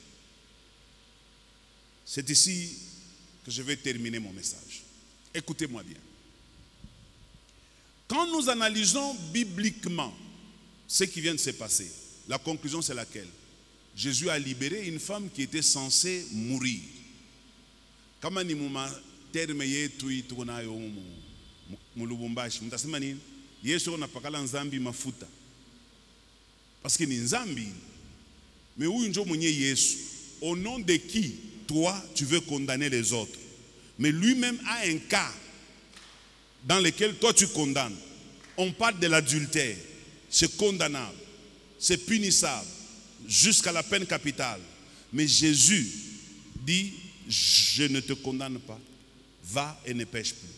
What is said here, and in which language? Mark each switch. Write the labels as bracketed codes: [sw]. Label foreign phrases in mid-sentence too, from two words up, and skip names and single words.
[fr] C'est ici que je vais terminer mon message. Écoutez-moi bien. Quand nous analysons bibliquement ce qui vient de se passer, la conclusion c'est laquelle? Jésus a libéré une femme qui était censée mourir. [sw] Kama ni terme yetu itunayo mu Lubumbashi, mtasema nini? Yesu anapakala nzambi mafuta. [fr] Parce que [sw] ni nzambi. Mais huyu njo mwenye Yesu. [fr] Au nom de qui toi tu veux condamner les autres? Mais lui-même a un cas dans lequel toi tu condamnes. On parle de l'adultère. C'est condamnable. c'est punissable jusqu'à la peine capitale. Mais Jésus dit, je ne te condamne pas, va et ne pêche plus.